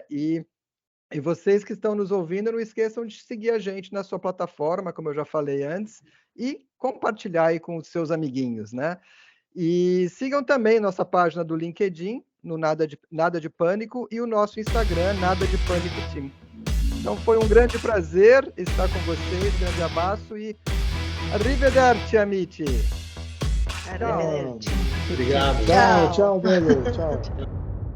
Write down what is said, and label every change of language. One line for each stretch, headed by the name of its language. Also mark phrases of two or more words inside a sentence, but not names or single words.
Portuguese: E vocês que estão nos ouvindo, não esqueçam de seguir a gente na sua plataforma, como eu já falei antes, e compartilhar aí com os seus amiguinhos, né? E sigam também nossa página do LinkedIn, no Nada de Pânico, e o nosso Instagram, Nada de Pânico Team. Então foi um grande prazer estar com vocês, grande abraço e
Italian: arrivederci, amici!
Portuguese: Arrivederci. Obrigado. Tchau, Belo. Tchau.